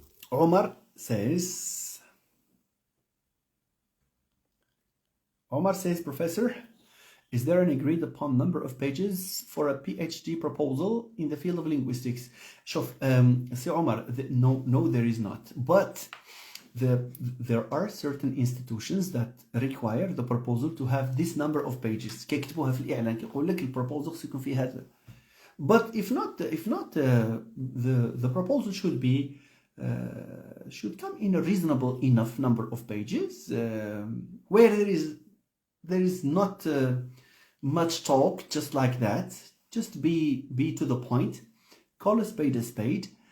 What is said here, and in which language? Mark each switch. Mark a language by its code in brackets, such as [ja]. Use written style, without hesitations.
[en] Omar says, Professor, is there an agreed upon number of pages for a PhD proposal in the field of linguistics? [ar] شوف, [en] see Omar, no, there is not. But there are certain institutions that require the proposal to have this number of pages. [ar] كيكتبوها في الإعلان كيقول لك البروبوزال يكون فيه هذا. [en] But if not, the proposal should come in a reasonable enough number of pages where there is not much talk, just like that. Just be to the point. Call a spade.